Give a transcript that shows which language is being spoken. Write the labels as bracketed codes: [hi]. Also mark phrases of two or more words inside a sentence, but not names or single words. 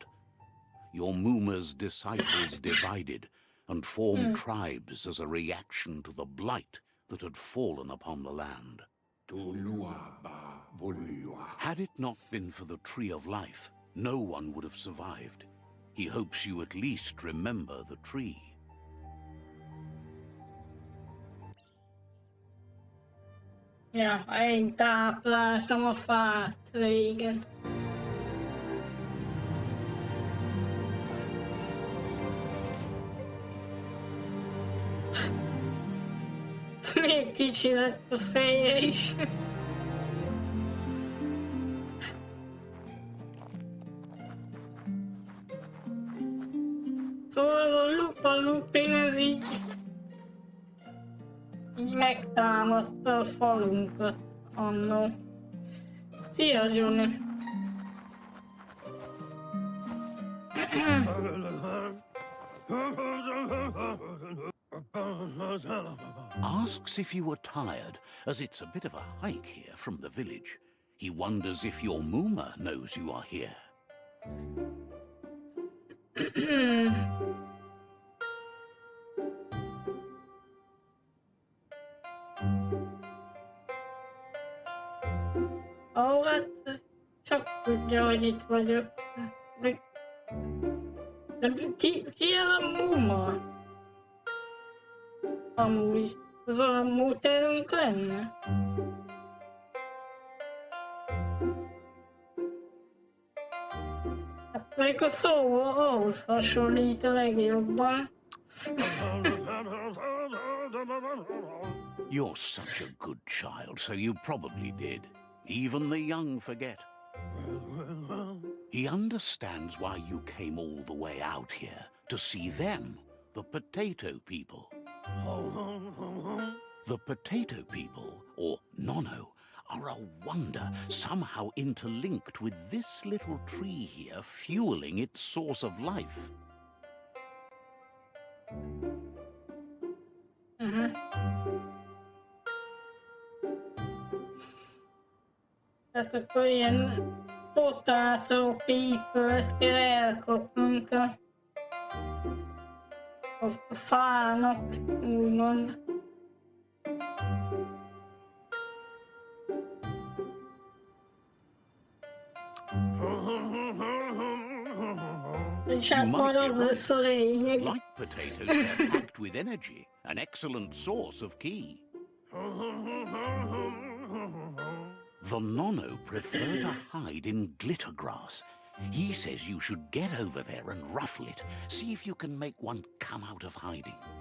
[en] Your Muma's disciples divided and formed tribes as a reaction to the blight that had fallen upon the land. Had it not been for the Tree of Life, no one would have survived. He hopes you at least remember the tree. [hu] Ja, én tápláltam a fát régen. Még kicsi lett a feje is. Szóval a Lupa Lupin ez így megtámadta a falunkat annó. Szia, Johnny! Asks if you were tired, as it's a bit of a hike here from the village. He wonders if your Muma knows you are here. Ó, hát csak tudja, hogy itt vagyok. De ki ez a Muma? Amúgy, az a múterünk lenne? Hát még a szó ahhoz hasonlít a legjobban. [en] You're such a good child, so you probably did. Even the young forget. He understands why you came all the way out here, to see them, the potato people. The potato people, or Nono, are a wonder, somehow interlinked with this little tree here, fueling its source of life. [hu] Tehát akkor ilyen [en] potato people- [hu] t kell elkapnunk a fának, úgymond. És hát majd az lesz a lényeg. [en] Like potatoes, they're packed with energy, an excellent source of ki. The Nono prefer to hide in glitter grass. He says you should get over there and ruffle it. See if you can make one come out of hiding.